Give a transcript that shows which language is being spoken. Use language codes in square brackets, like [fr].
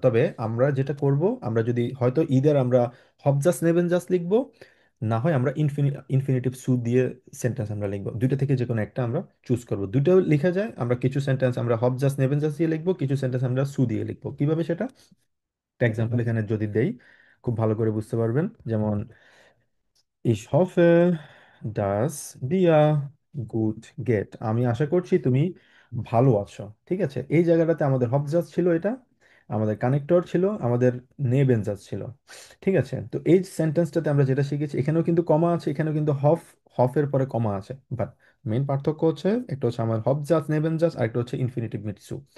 [bn] তবে আমরা যেটা করব, আমরা যদি হয়তো ইদার আমরা হবজাস নেবেন জাস্ট লিখবো, না হয় আমরা ইনফিনিটিভ সু দিয়ে সেন্টেন্স আমরা লিখবো। দুইটা থেকে যে কোনো একটা আমরা চুজ করব। দুইটাও লেখা যায়, আমরা কিছু সেন্টেন্স আমরা হবজাস নেবেন জাস্ট দিয়ে লিখবো, কিছু সেন্টেন্স আমরা সু দিয়ে লিখবো। কিভাবে সেটা একটা এক্সাম্পল এখানে যদি দেই খুব ভালো করে বুঝতে পারবেন। যেমন [de] Ich hoffe, dass dir gut geht। [bn] আমি আশা করছি তুমি ভালো আছো। ঠিক আছে? এই জায়গাটাতে আমাদের হবজাস ছিল, এটা আমাদের কানেক্টর ছিল, আমাদের নেবেনজাস ছিল। ঠিক আছে? তো এই সেন্টেন্সটাতে আমরা যেটা শিখেছি, এখানেও কিন্তু কমা আছে, এখানেও কিন্তু হফের পরে কমা আছে, বাট মেইন পার্থক্য হচ্ছে একটা হচ্ছে আমার হবজাস নেবেনজাস, আর একটা হচ্ছে ইনফিনিটিভ মিটসু।